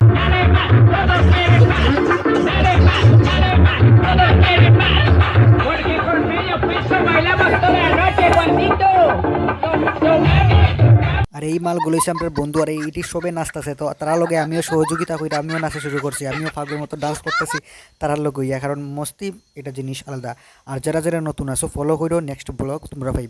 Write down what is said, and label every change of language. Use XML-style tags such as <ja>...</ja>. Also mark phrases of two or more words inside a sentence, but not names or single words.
<es>Dale más, todos quieren más. Dale más, todos quieren más. Porque por medio peso bailamos toda la noche, Juancito.</es> <bn>আর এই মালগুলো হচ্ছে আমার বন্ধু, আর এইটি সবে নাচতেছে। তো তার লগে আমিও সহযোগিতা করি, আমিও নাচা শুরু করছি, আমিও পাগলের মতো ডান্স করতেছি তারার লগে ইয়া, কারণ মস্তি এটা জিনিস আলাদা। আর যারা যারা নতুন আছো ফলো করো,</bn> <en>next blog</en> <bn>তোমরা পাইবা।</bn>